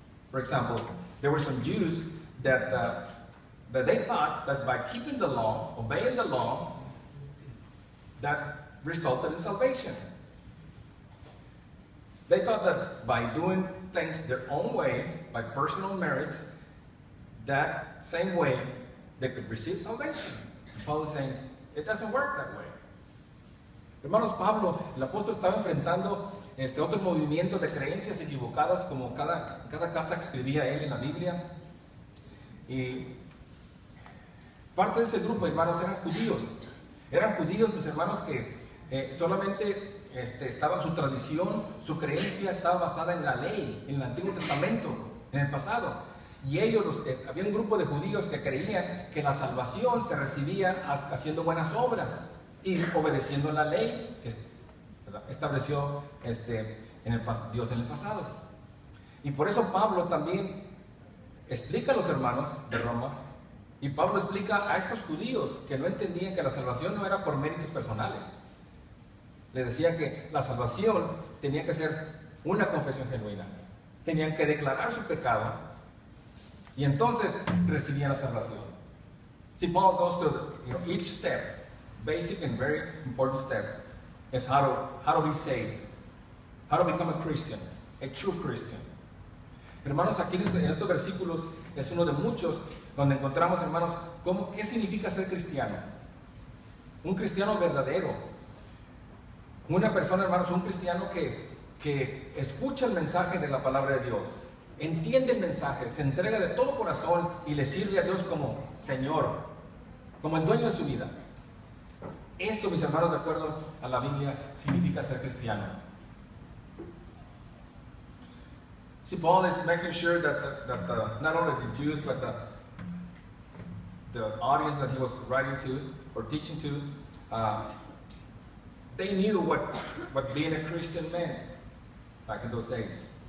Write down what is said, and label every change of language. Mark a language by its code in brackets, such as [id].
[en] For example, there were some Jews that they thought that by keeping the law, obeying the law, that resulted in salvation. They thought that by doing things their own way, by personal merits, that same way they could receive salvation. Paul is saying, it doesn't work that way. [es] Hermanos, Pablo, el apóstol, estaba enfrentando otro movimiento de creencias equivocadas, como cada carta que escribía él en la Biblia. Y parte de ese grupo, hermanos, eran judíos. Eran judíos, mis hermanos, que solamente estaba su tradición, su creencia estaba basada en la ley, en el Antiguo Testamento, en el pasado. Y ellos, había un grupo de judíos que creían que la salvación se recibía haciendo buenas obras y obedeciendo la ley que estableció Dios en el pasado. Y por eso Pablo también explica a los hermanos de Roma, y Pablo explica a estos judíos que no entendían que la salvación no era por méritos personales. Les decía que la salvación tenía que ser una confesión genuina. Tenían que declarar su pecado y entonces recibían la salvación. [en] See, Paul goes to each step, basic and very important step, is how to be saved, how to become a Christian. a true Christian. [es] Hermanos, aquí en estos versículos es uno de muchos donde encontramos, hermanos, qué significa ser cristiano. Un cristiano verdadero. Una persona, hermanos, un cristiano que escucha el mensaje de la palabra de Dios, entiende el mensaje, se entrega de todo corazón y le sirve a Dios como Señor, como el dueño de su vida. Esto, mis hermanos, de acuerdo a la Biblia, significa ser cristiano. [en] See, Paul is making sure that not only the Jews, but the audience that he was writing to or teaching to, they knew what being a Christian meant back in those days.